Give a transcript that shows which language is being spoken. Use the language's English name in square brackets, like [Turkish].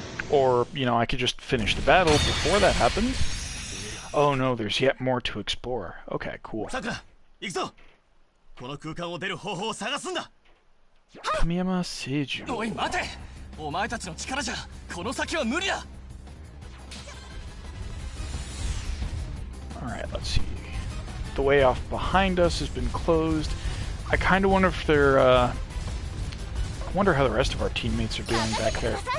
[English] Or, you know, I could just finish the battle before that happens. Oh no, there's yet more to explore. Okay, cool. Sakura, [Japanese] 行くぞ。この空間を出る方法を探すんだ。 Kamiyama Seiju. おい待て。お前たちの力じゃこの先は無理だ。 [English] Alright, let's see. The way off behind us has been closed. I kind of wonder if they're, I wonder how the rest of our teammates are doing back there.